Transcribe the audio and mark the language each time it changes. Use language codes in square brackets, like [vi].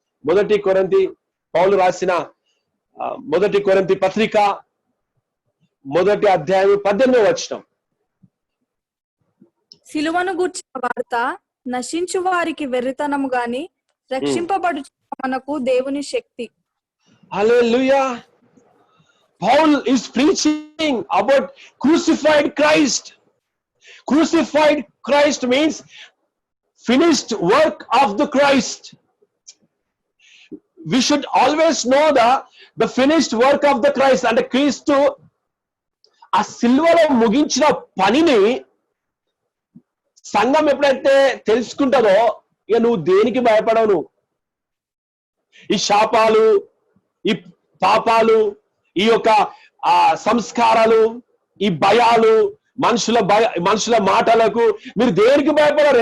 [te] మొదటి కొరింథీ పౌలు రాసిన మొదటి కొరింథీ పత్రిక 1వ అధ్యాయం 18 సిలువను గూర్చిన వార్త నశించు వారికి వెర్రితనము గాని రక్షింపబడు మనకు దేవుని శక్తి. హల్లెలూయా. [en] Paul is preaching about crucified Christ. Crucified Christ means finished work of the Christ. We should always know the finished work of the Christ. [te] And Christu ఆ సిల్వలో ముగించిన పనిని సంఘం ఎప్పుడైతే తెలుసుకుంటుందో ఇక నువ్వు దేనికి భయపడవు. ఈ శాపాలు, ఈ పాపాలు, ఈ యొక్క సంస్కారాలు, ఈ భయాలు, మనుషుల మాటలకు మీరు దేనికి భయపడరు.